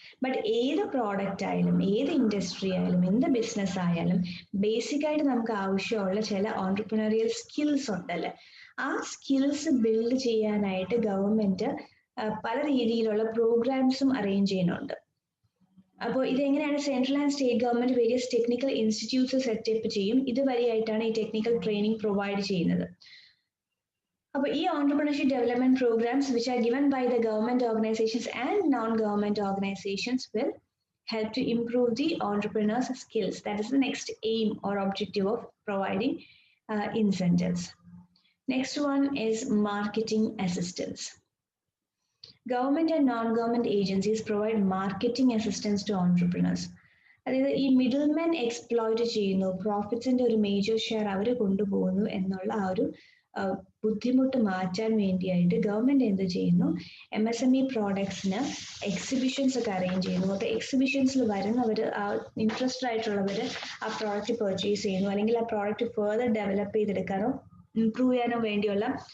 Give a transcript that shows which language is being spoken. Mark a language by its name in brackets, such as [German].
[Malayalam] But ഏത് product ആയാലും, ഏത് ഇൻഡസ്ട്രി ആയാലും, എന്ത് ബിസിനസ് ആയാലും ബേസിക് ആയിട്ട് നമുക്ക് ആവശ്യമുള്ള ചില ഓൺട്രപ്രണറിയൽ സ്കിൽസ് ഉണ്ടല്ലേ, ആ സ്കിൽസ് ബിൽഡ് ചെയ്യാനായിട്ട് ഗവൺമെന്റ് പല രീതിയിലുള്ള പ്രോഗ്രാംസും അറേഞ്ച് ചെയ്യുന്നുണ്ട്. അപ്പോൾ ഇതെങ്ങനെയാണ്? Central and state government various technical institutes setup ചെയ്യും. ഇതുവഴിയായിട്ടാണ് ഈ ടെക്നിക്കൽ ട്രെയിനിങ് പ്രൊവൈഡ് ചെയ്യുന്നത്. അപ്പോൾ ഈ [English] entrepreneurship development programs which are given by the government organizations and non-government organizations will help to improve the entrepreneurs' skills. That is the next aim or objective of providing incentives. Next one is marketing assistance. Government and non-government agencies provide marketing assistance to entrepreneurs. [Malayalam] അതായത് ഈ middle men exploit ചെയ്യുന്നു, പ്രോഫിറ്റ്സിന്റെ ഒരു major share അവർ കൊണ്ടുപോകുന്നു എന്നുള്ള ആ ഒരു ബുദ്ധിമുട്ട് മാറ്റാൻ വേണ്ടിയായിട്ട് ഗവൺമെന്റ് എന്ത് ചെയ്യുന്നു? MSME പ്രോഡക്ട്സിന് എക്സിബിഷൻസ് ഒക്കെ അറേഞ്ച് ചെയ്യുന്നു. അപ്പോൾ എക്സിബിഷൻസിൽ വരുന്നവർ, ആ ഇൻട്രസ്റ്റഡ് ആയിട്ടുള്ളവർ ആ പ്രോഡക്റ്റ് പർച്ചേസ് ചെയ്യുന്നു, അല്ലെങ്കിൽ ആ പ്രോഡക്റ്റ് ഫെർദർ ഡെവലപ്പ് ചെയ്തെടുക്കാനോ ഇംപ്രൂവ് ചെയ്യാനോ വേണ്ടിയുള്ള